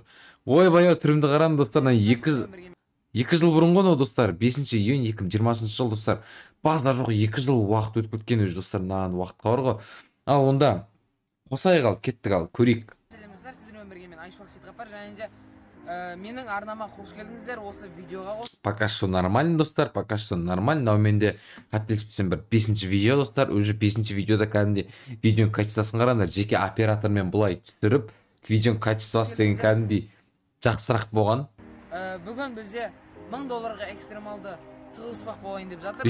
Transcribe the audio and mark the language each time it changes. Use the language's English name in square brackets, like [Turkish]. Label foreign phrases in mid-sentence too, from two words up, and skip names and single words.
[Kazakh] Ой-бай, түрімді қарам, достар, 2 жыл бұрын ғой, достар, 5 июнь 2020 жыл, достар. Базар жоқ, 2 жыл уақыт өтіп өткен өз, достар, наған уақытқа бар ғой. Ал онда қосайық ал, кеттік ал, көрейік. Сәлеміздер, сіздермен бірге мен Айшуақ Сейтғапар, және де менің арнама қош келдіңіздер осы видеоға. [Russian] Пока что нормально, достар, пока что нормально. [Kazakh] Но менде қателеспесем бір 5-ші видео, достар, уже 5-ші видеода кәдімде видеоның качествосын қараңдар, жеке оператормен бұлай түсіріп, видеоның качествосы деген кәдімде жақсырақ болған. Бүгін бізде $1000 экстремалды тығылыспақ болайын деп жатыр.